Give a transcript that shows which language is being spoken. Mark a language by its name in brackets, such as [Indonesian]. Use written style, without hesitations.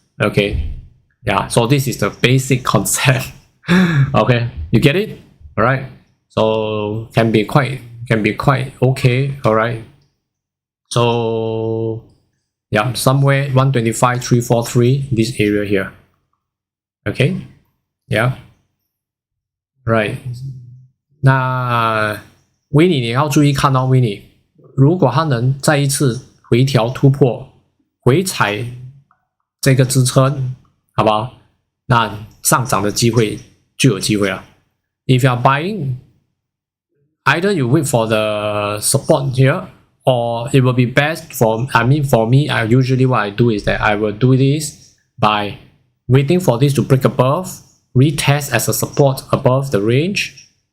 [English] Okay, yeah, so this is the basic concept. Okay, you get it? All right, so can be quite okay. All right, so yeah, somewhere 125,343, this area here. Okay, yeah, right. [Chinese] 那 Winnie 你要注意看哦 ，Winnie， 如果它能再一次回调突破，回踩这个支撑，好不好？那上涨的机会就有机会了。 [English] If you are buying, either you wait for the support here, or it will be best for, for me, usually what I do is that I will do this by waiting for this to break above, retest as a support above the range.